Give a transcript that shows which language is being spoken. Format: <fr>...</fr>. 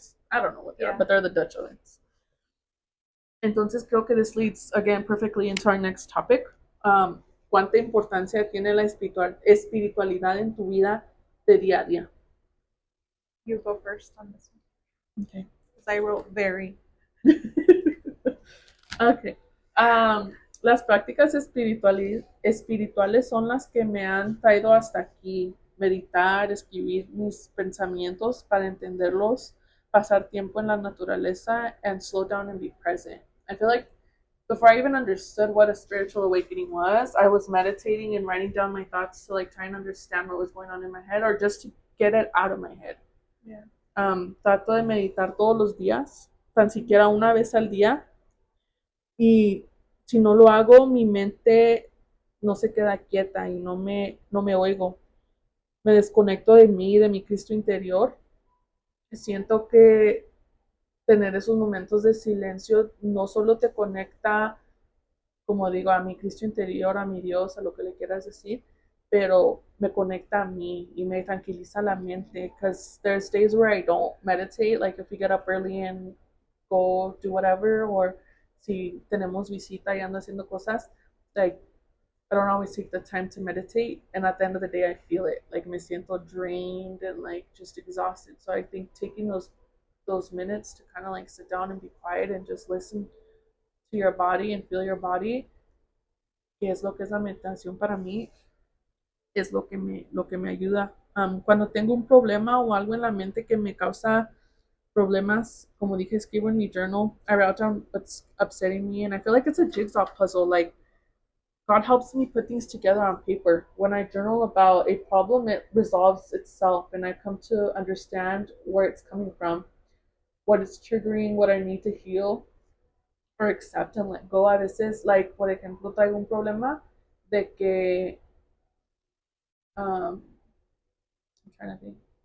<en>I don't know what they are, but they're the Dutch ovens. Entonces creo que this leads again perfectly into our next topic.</en> <es>¿Cuánta importancia tiene la espiritualidad en tu vida de día a día?</es> <en>You go first on this one. Okay. Because I wrote very. Okay.</en> <es>Las prácticas espirituales son las que me han traído hasta aquí. Meditar, escribir mis pensamientos para entenderlos, pasar tiempo en la naturaleza, and slow down and be present.</es> <en>I feel like before I even understood what a spiritual awakening was, I was meditating and writing down my thoughts to like try and understand what was going on in my head or just to get it out of my head. Yeah.</en> <es>Trato de meditar todos los días, tan siquiera una vez al día. Y si no lo hago, mi mente no se queda quieta y no me oigo. Me desconecto de mí, de mi Cristo interior. Siento que tener esos momentos de silencio no solo te conecta, como digo, a mi Cristo interior, a mi Dios, a lo que le quieras decir, pero me conecta a mí y me tranquiliza la mente.</es> <en>Because there's days where I don't meditate, like if we get up early and go do whatever, or si tenemos visita y ando haciendo cosas, like I don't always take the time to meditate, and at the end of the day I feel it, like me siento drained and like just exhausted. So I think taking those minutes to kind of like sit down and be quiet and just listen to your body and feel your body, que es lo que es la meditación para mí, es lo que me ayuda.</en> <es>Cuando tengo un problema o algo en la mente que me causa problemas, como dije, escribo en mi journal.</es> <en>I wrote down what's upsetting me, and I feel like it's a jigsaw puzzle. Like, God helps me put things together on paper. When I journal about a problem, it resolves itself, and I come to understand where it's coming from, what it's triggering, what I need to heal or accept and let go. A veces, like, por ejemplo, traigo un problema de que, I'm trying to think.</en>